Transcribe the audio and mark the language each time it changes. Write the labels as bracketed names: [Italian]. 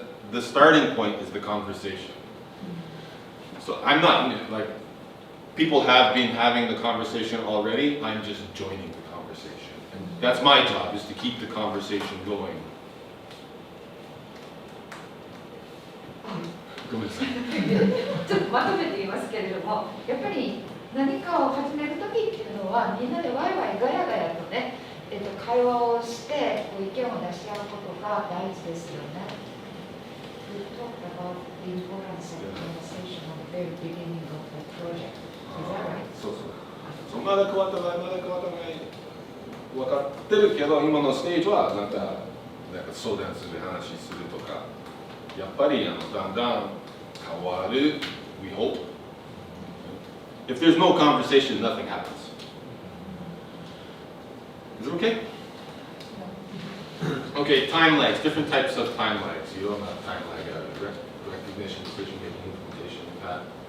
[English] The starting point is the conversation. So I'm not, like, people have been having the conversation already, I'm just joining the conversation. And that's my job, is to keep the conversation going. [Japanese] ごめんなさい。ちょっとまとめて言いますけれども、やっぱり何かを始めるときっていうのは、みんなでワイワイガヤガヤとね、会話をして意見を出し合うことが大事ですよね。 [English] We talked about the importance of conversation at the very beginning of the project. Is that right? [Japanese] そうそう。まだ変わってない、まだ変わってない。分かってるけど、今のステージはなんか相談する、話するとか、やっぱりだんだん変わる。 [English] We hope. If there's no conversation, nothing happens. Is it okay? Okay, time lags, different types of time lags. You don't have time lag out of recognition, decision making, implementation, that.